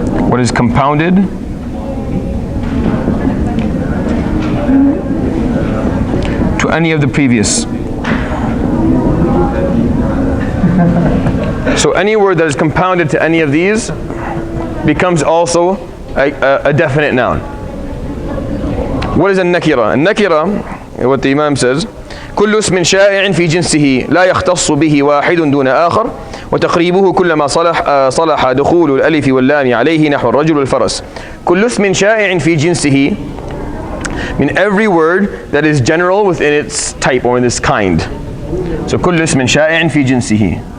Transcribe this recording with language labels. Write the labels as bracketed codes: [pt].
[en] What is compounded to any of the previous. So any word that is compounded to any of these becomes also a definite noun. What is a-nakira? [ar] A-nakira, [en] what the Imam says, [ar] كل اسم شائع في جنسه لا يختص به واحد دون آخر وتقريبه كلما صلح دخول الألف واللام عليه نحو الرجل والفرس. كل اسم شائع في جنسه, [en] mean every word that is general within its type or in its kind. So [ar] كل اسم شائع في جنسه.